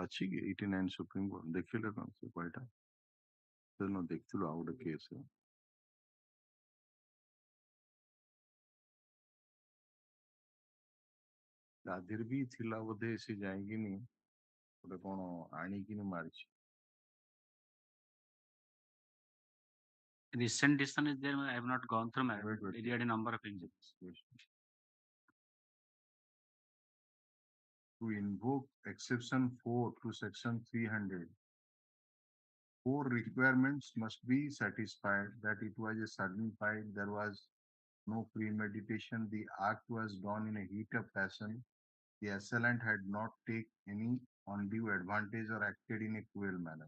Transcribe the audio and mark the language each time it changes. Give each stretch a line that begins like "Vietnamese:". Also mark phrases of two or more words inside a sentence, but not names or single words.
Odia: ଅଛି କି 89 ସୁପ୍ରିମ କୋର୍ଟ ଦେଖିଲେ କଣ ସେ ବହିଟା ସେଦିନ ଦେଖିଥିଲୁ ଆଉ ଗୋଟେ କେସ୍ ତା ଦେହରେ ବି ଥିଲା ବୋଧେ ସେ ଯାଇକିନି ଗୋଟେ କଣ ଆଣିକିନି ମାରିଛି
English: Recent decision is there. I have not gone through, madam. It had a number of injuries. To invoke exception 4 to section 300, 4 requirements must be satisfied that it was a sudden fight, there was no premeditation, the act was done in a heat of passion, the assailant had not taken any undue advantage or acted in a cruel manner.